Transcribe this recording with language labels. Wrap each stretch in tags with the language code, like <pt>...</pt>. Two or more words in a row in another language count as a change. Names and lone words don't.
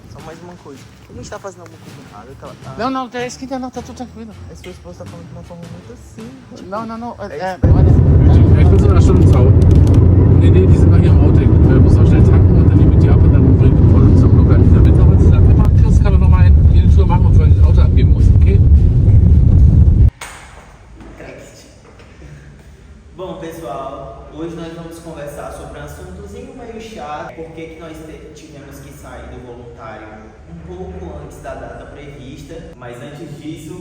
<pt>mais uma coisa. A gente tá fazendo alguma coisa errada? Não, não, é esquina não, tá tudo tranquilo. A sua esposa tá falando de uma forma muito simples. Não, É, olha.</pt> <de>Ich bin so einer Stunde zu Hause. Nee, die sind bei ihrem Auto. Muss noch schnell tanken und dann nehme ich die ab und dann bringe ich die Frau zum Blogger wieder mit. Aber sie sagt immer, Chris kann doch noch mal eine Tour machen, bevor ich das Auto abgeben muss, okay?</de> <pt>Bom, pessoal, hoje nós vamos conversar sobre um assuntozinho meio chato. Por que nós tivemos que sair do voluntário um pouco antes da data prevista. Mas antes disso...</pt>